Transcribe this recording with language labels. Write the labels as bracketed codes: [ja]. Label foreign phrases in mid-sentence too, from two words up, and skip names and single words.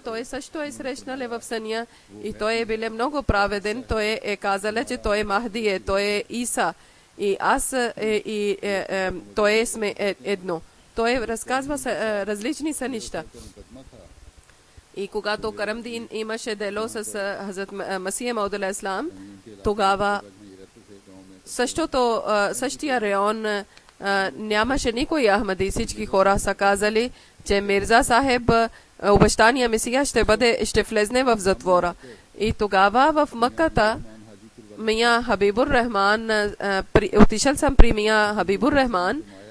[bg] Той също е срещнал в съня и той е бил много праведен. Той е казал, че той е Махди, той е Иса. И аз той сме едно. Той разказва различни сънища. И когато Карамдин имаше дело с Хазрат Масих Мауд [ar] عليه السلام, [bg] тогава същия район нямаше никой Ахмади. Всички хора са казали, че Мирза Сахеб, обещания Месия, ще влезне в затвора. И тогава в Макката Мия Хабибур Рахман, отишъл съм при Мия Хабибур Рахман.